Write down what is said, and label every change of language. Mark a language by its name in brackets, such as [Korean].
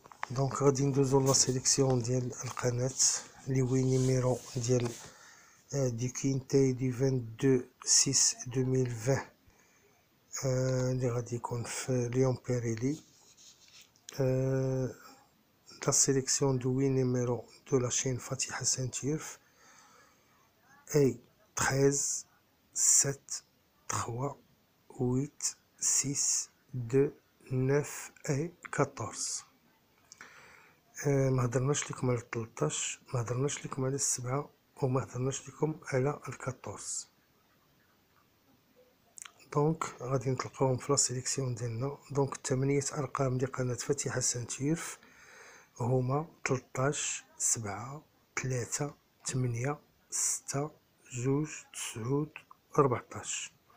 [Arabic] دونك غادي ندوزو لا سيليكسيون ديال القناه اللي هو نيميرو ديال دي كينتاي دي 22/6/2020 اللي غادي يكون في ليون بيريلي. [French] la sélection de 8 numéros de la chaîne Fatiha Saint-Yves est 13, 7, 3, 8, 6, 2, 9 et 14. [Arabic] ما هضرناش لكم على 13 ما هضرناش لكم على 7 وما هضرناش لكم على 14. دونك غادي نتلقاوهم في لا سيليكسيون ديالنا. دونك 8 ارقام لقناه فاتحه سانتيوف هما 13 7 3 8 6 2 9 14.